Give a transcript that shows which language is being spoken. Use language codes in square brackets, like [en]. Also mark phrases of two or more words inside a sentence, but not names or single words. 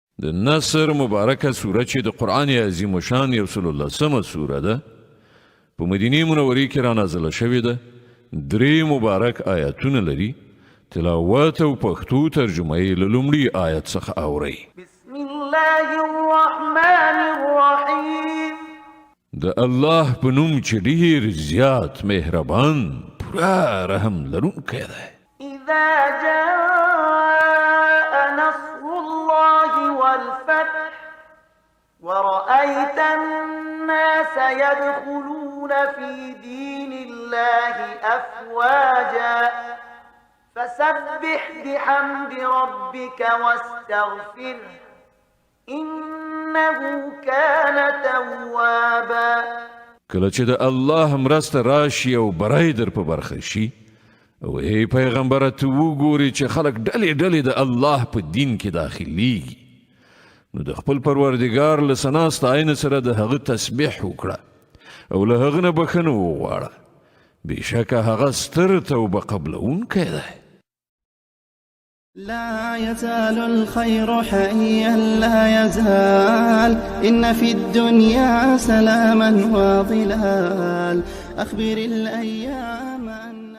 [ps] د نصر مبارکه سوره چې د قرآن عظیم شان یو سل لسمه سوره ده په مدینې منورې کې را نازله شوې ده 3 مبارک آیاتونه لري تلاوت او پښتو ترجمه یې له لومړي آیت څخه اورئ [ar] بسم الله الرحمن الرحیم [ps] د الله په نوم چې ډېر زیات مهربان پوره رحم لرونکی دی [ar] اذا جاء نصر الله والفتح ورأيت الناس يدخلون في دين الله أفواجا فسبح بحمد ربك واستغفره إنه كان توابا [ps] کله چې د الله مرسته راشي او برای در په برخه شي او ای پیغمبره ته وګوري چې خلک ډلې ډلې د الله په دین کې داخليږي نو د خپل پروردګار له ثنا ستاینې سره د هغه تسبیح وکړه او له هغه نه بخښنه وغواړه بېشکه هغه ستر توبه قبلونکی دی لا يزال الخير حيا لا يزال إن في الدنيا سلاما وظلال أخبر الأيام